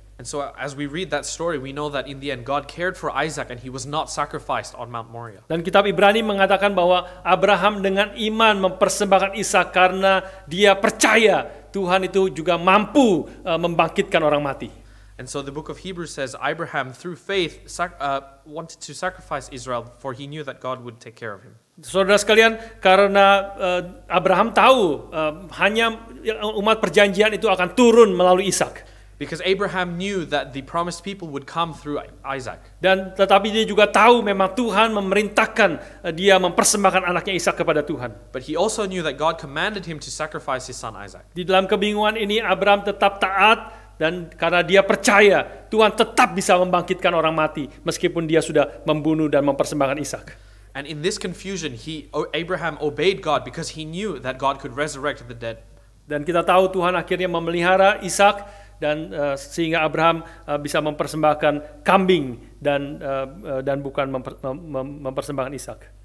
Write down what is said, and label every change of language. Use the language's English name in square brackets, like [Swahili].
[English] And so as we read that story, we know that in the end God cared for Isaac and he was not sacrificed on Mount Moriah. [Indonesian] Dan kitab Ibrani mengatakan bahwa Abraham dengan iman mempersembahkan Ishak karena dia percaya Tuhan itu juga mampu membangkitkan orang mati. [English] And so the book of Hebrews says Abraham through faith wanted to sacrifice Israel, for he knew that God would take care of him. [Indonesian] Saudara sekalian, karena Abraham tahu hanya umat perjanjian itu akan turun melalui Ishak. [English] Because Abraham knew that the promised people would come through Isaac. [Indonesian] Dan tetapi dia juga tahu memang Tuhan memerintahkan dia mempersembahkan anaknya Ishak kepada Tuhan. [English] But he also knew that God commanded him to sacrifice his son Isaac. [Indonesian] Di dalam kebingungan ini Abraham tetap taat, dan karena dia percaya Tuhan tetap bisa membangkitkan orang mati meskipun dia sudah membunuh dan mempersembahkan Ishak. [English] And in this confusion, Abraham obeyed God because he knew that God could resurrect the dead. [Indonesian] Dan kita tahu Tuhan akhirnya memelihara Ishak, dan sehingga Abraham bisa mempersembahkan kambing dan bukan mempersembahkan Ishak.